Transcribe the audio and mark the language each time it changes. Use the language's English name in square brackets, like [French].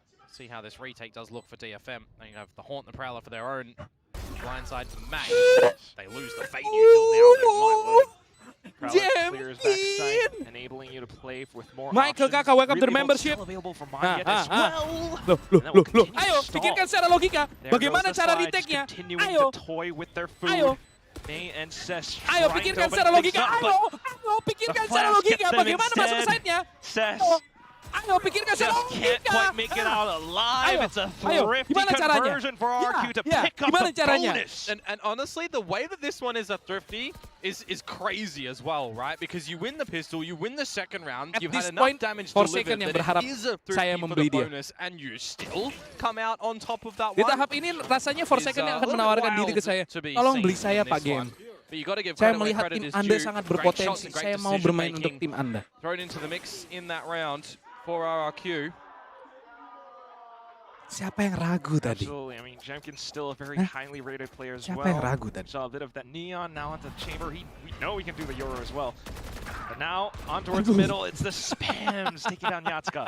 [English] See how this retake does look for DFM. They have the Haunt and the Prowler for their own. Blindside to May. They lose the Fate Util now. Prowler clears backside, enabling you to play with more Michael Kakak, welcome to the membership. Available for Manya as well. [Indonesian] Loh. Ayo, pikirkan secara logika. Bagaimana cara retake-nya? Ayo. Ayo. [English] May and Ses [Indonesian] Ayo, pikirkan secara logika. Ayo, pikirkan secara logika. Bagaimana masuk ke site-nya? Ayo, pikirkan secara logika. [English] Can't quite make it out alive. It's a thrifty conversion for RQ to pick up the bonus. And honestly, the way that this one is a thrifty is crazy as well, right? Because you win the pistol, you win the second round, you've had enough damage delivered that it is a thrifty for the bonus, and you still come out on top of that one. [Indonesian] Di tahap ini rasanya Forsaken yang akan menawarkan diri ke saya. Tolong beli saya Pak Game. Saya melihat tim Anda sangat berpotensi. Saya mau bermain untuk tim Anda. [English] Thrown into the mix in that round for RRQ. [Indonesian] Siapa yang ragu tadi? [English] Absolutely. I mean, Jemkin's still a very highly rated player as well. [Indonesian] Siapa yang ragu tadi? [English] Saw a bit of that neon now onto the chamber. We know he can do the Euro as well. But now on towards the middle, it's the spams taking down Yatska.